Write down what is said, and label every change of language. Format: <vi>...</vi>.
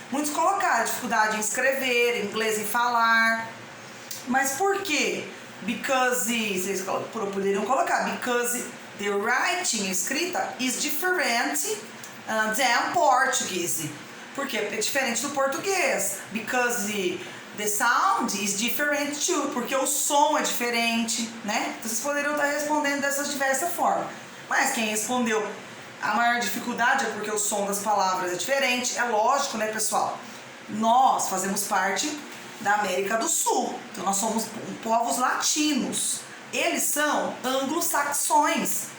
<pt>Muitos colocaram dificuldade em escrever, inglês em falar. Mas por quê?</pt> <en>Because,</en> <pt>vocês poderiam colocar,</pt> <en>because the writing,</en> <pt>escrita,</pt> <en>is different than Portuguese.</en> <pt>Porque é diferente do português.</pt> <en>Because the sound is different too.</en> <pt>Porque o som é diferente, né? Então vocês poderiam estar respondendo dessas diversas formas. Mas quem respondeu a maior dificuldade é porque o som das palavras é diferente. É lógico, né, pessoal? Nós fazemos parte da América do Sul. Então nós somos povos latinos. Eles são anglo-saxões.</pt>